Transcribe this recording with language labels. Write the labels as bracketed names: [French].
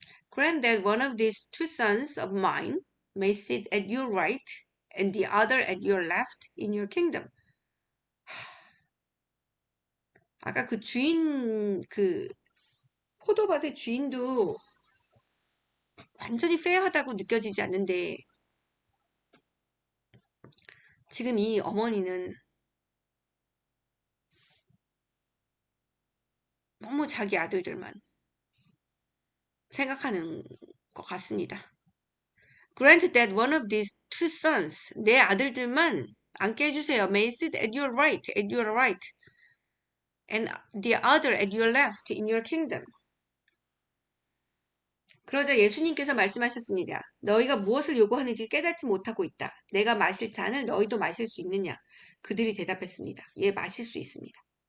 [English] Grant that one of these two sons of mine may sit at your right and the other at your left in your kingdom. [Korean] 아까 그 주인, 그 포도밭의 주인도 완전히 페어하다고 느껴지지 않는데 지금 이 어머니는 너무 자기 아들들만 생각하는 것 같습니다. [English] Grant that one of these two sons, [Korean] 내 아들들만 앉게 해주세요. [English] May sit at your right, and the other at your left in your kingdom. [Korean] 그러자 예수님께서 말씀하셨습니다. 너희가 무엇을 요구하는지 깨닫지 못하고 있다. 내가 마실 잔을 너희도 마실 수 있느냐? 그들이 대답했습니다. 예, 마실 수 있습니다.